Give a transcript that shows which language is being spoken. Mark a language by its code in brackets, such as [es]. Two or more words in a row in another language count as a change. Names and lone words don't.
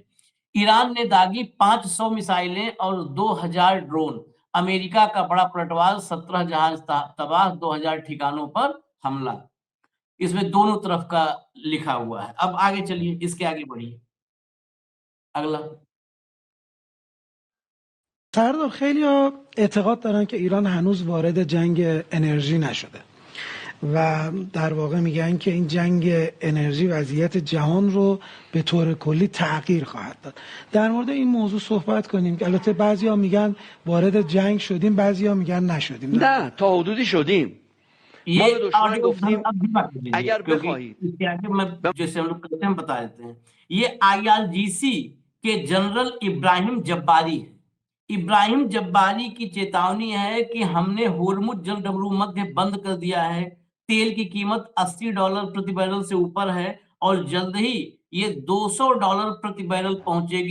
[hi] ईरान ने दागी 500 मिसाइलें और 2000 ड्रोन। अमेरिका का बड़ा पलटवार, 17 जहाज तबाह, 2000 ठिकानों पर हमला। इसमें दोनों तरफ का लिखा हुआ है। अब आगे चलिए, इसके आगे बढ़िए, अगला। [fa] سردار خیلی اعتقاد دارن که ایران هنوز وارد جنگ انرژی نشده و در واقع میگن که این جنگ انرژی وضعیت جهان رو به طور کلی تغییر خواهد داد. در مورد این موضوع صحبت کنیم که البته بعضیا میگن وارد جنگ شدیم، بعضیا میگن نشدیم. نه تا حدودی شدیم. ما به دشمن گفتیم اگر بخواهید، [hi] इसके आगे मैं जैसे हम लोग करते हैं बता देते हैं। ये IRGC के जनरल इब्राहिम जब्बारी है। इब्राहिम जब्बारी की चेतावनी है कि हमने होर्मुज जल डमरू मध्य बंद कर दिया है। तेल की कीमत $80 प्रति बैरल से ऊपर है और जल्द ही ये $200 प्रति बैरल पहुंचेगी।